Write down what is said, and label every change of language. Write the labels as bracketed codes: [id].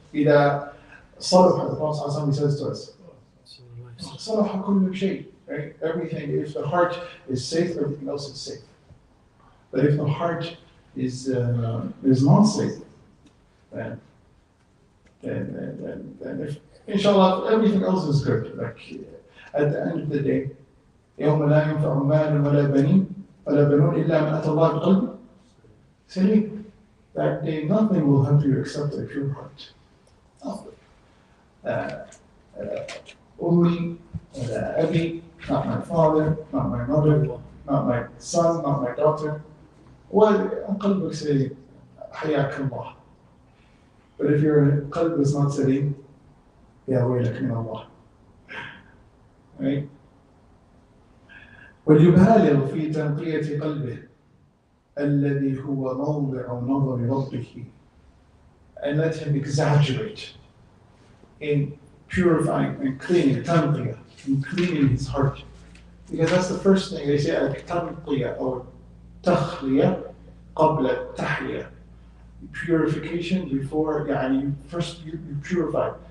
[ar] إذا صلح, [en] the Prophet says to us, [ar] صلح كل شيء. [en] Right? Everything. If the heart is safe, everything else is safe. But if the heart is not safe, then if, inshallah, everything else is good. Like at the end of the day, [ar] يوم لا ينفع مال ولا بنون إلا من أتى الله بقلب سليم. [en] That day, nothing will help you except a pure heart. Ummi, Abi, not my father, not my mother, not my son, not my daughter. [ar] وقلبك سليم حياك الله. [en] But if your qalb is not salim, [ar] يا ويلك من الله. [en] Right? [ar] وليبالغ في تنقية قلبه الذي هو موضع نظر ربه. [en] And let him exaggerate in purifying and cleaning, tanqiyah, in cleaning his heart. Because that's the first thing they say, al-tanqiyah or takhliyah qabla tahliyah. Purification before, first you purify.